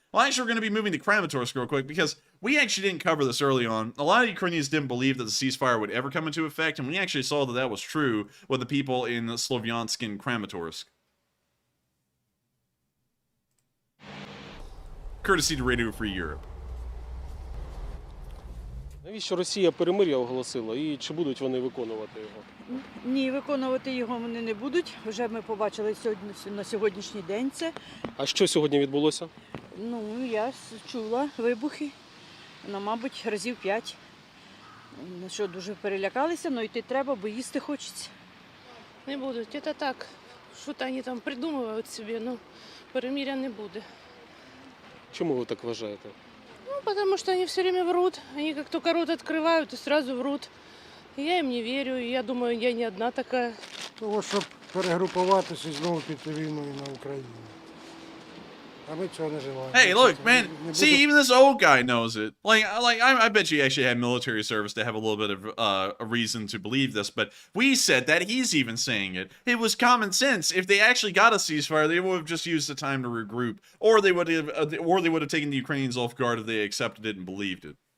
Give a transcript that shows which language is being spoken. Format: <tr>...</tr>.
<en>Well, actually, we're going to be moving to Kramatorsk real quick because we actually didn't cover this early on. A lot of Ukrainians didn't believe that the ceasefire would ever come into effect, and we actually saw that that was true with the people in Slovyansk and Kramatorsk. Courtesy to Radio Free Europe.</en> <uk>Навіщо Росія перемир'я оголосила і чи будуть вони виконувати його? Ні, виконувати його вони не будуть. Вже ми побачили на сьогоднішній день це. А що сьогодні відбулося? Ну, я чула вибухи, мабуть, разів 5. Що, дуже перелякалися, але йти треба, бо їсти хочеться. Не будуть, це так. Що-то вони там придумують собі, ну, перемир'я не буде. Чому ви так вважаєте?</uk> <ru>Ну, потому что они все время врут. Они как только рот открывают и сразу врут. И я им не верю, и я думаю, я не одна такая.</ru> <uk>Того, щоб перегрупуватися і знову піти війною на Україну.</uk> <en>Hey, look, man. See, even this old guy knows it. I bet you actually had military service to have a little bit of a reason to believe this. But we said that he's even saying it. It was common sense. If they actually got a ceasefire, they would have just used the time to regroup, or they would have taken the Ukrainians off guard if they accepted it and believed it.</en>